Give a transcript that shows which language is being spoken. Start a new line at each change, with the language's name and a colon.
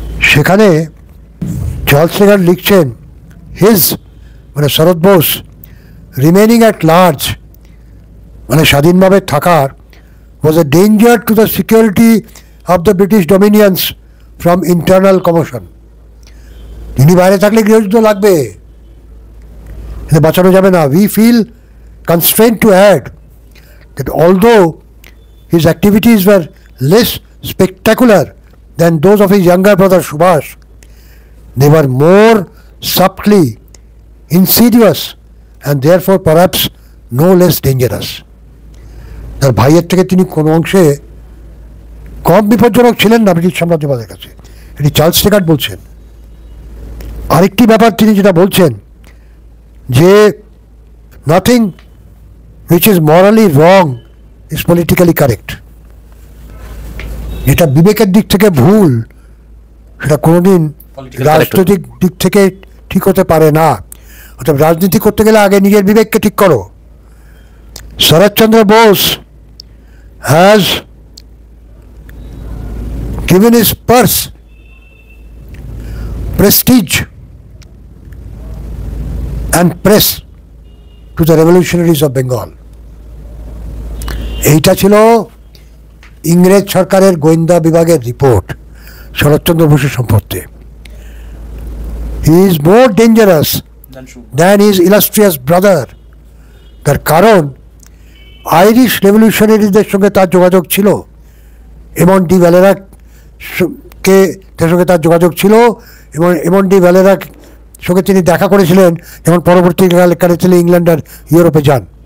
Bangla: সেখানে Charles Tegart লিখছেন,
English: his মানে Sarat Bose remaining at large,
Bangla: মানে স্বাধীনভাবে থাকার,
English: was a danger to the security of the British dominions from internal commotion.
Bangla: তিনি বাইরে থাকলে গৃহযুদ্ধ লাগবে, বাঁচানো যাবে না।
English: We feel constrained to add that although his activities were less spectacular than those of his younger brother Subhash, they were more subtly insidious and therefore perhaps no less dangerous.
Bangla: তার ভাইয়ের থেকে তিনি কোনো অংশে কম বিপজ্জনক ছিলেন না ব্রিটিশ সাম্রাজ্যবাদের কাছে, এটি চার্লস টেগার্ড বলছেন। আরেকটি ব্যাপার তিনি যেটা বলছেন যে
English: Nothing which is morally wrong is politically correct.
Bangla: যেটা বিবেকের দিক থেকে ভুল, সেটা কোনোদিন রাজনৈতিক দিক থেকে ঠিক হতে পারে না। অর্থাৎ রাজনীতি করতে গেলে আগে নিজের বিবেককে ঠিক করো।
English: Saratchandra Bose has given his purse, prestige and press to the revolutionaries of Bengal.
Bangla: এইটা ছিল ইংরেজ সরকারের গোয়েন্দা বিভাগের রিপোর্ট শরৎচন্দ্র বসু সম্পর্কে।
English: He is more dangerous than his illustrious brother.
Bangla: তার কারণ আইরিশ রেভলিউশনারিদের সঙ্গে তার যোগাযোগ ছিল, এমন ডি ভ্যালেরা কে তার সঙ্গে তার যোগাযোগ ছিল, এবং এমন ডি ভ্যালেরার সঙ্গে তিনি দেখা করেছিলেন যখন পরবর্তীকালে তিনি ইংল্যান্ড আর ইউরোপে যান।